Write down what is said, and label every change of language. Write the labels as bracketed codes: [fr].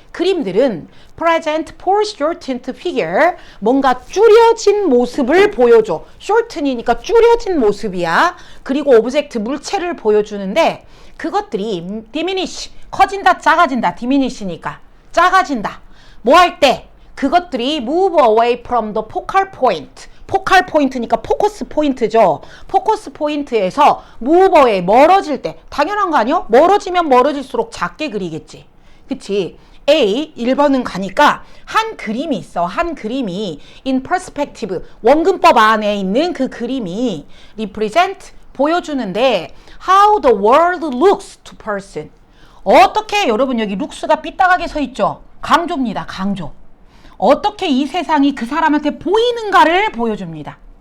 [ko] 그림들은 [en] present foreshortened figure, [ko] 뭔가 줄여진 모습을 보여줘. shorten이니까 줄여진 모습이야. 그리고 object, 물체를 보여주는데 그것들이 diminish, 커진다, 작아진다. diminish니까 작아진다. 뭐 할 때? 그것들이 [en] move away from the focal point. [ko] 포칼 포인트니까 포커스 포인트죠. 포커스 포인트에서 무버에 멀어질 때 당연한 거 아니요? 멀어지면 멀어질수록 작게 그리겠지. 그치? A 1번은 가니까 한 그림이 있어. 한 그림이 [en] in perspective [ko] 원근법 안에 있는 그 그림이 [en] represent [ko] 보여주는데 [en] how the world looks to person. [ko] 어떻게 여러분 여기 looks가 삐딱하게 서 있죠? 강조입니다. 강조. 어떻게 이 세상이 그 사람한테 보이는가를 보여줍니다.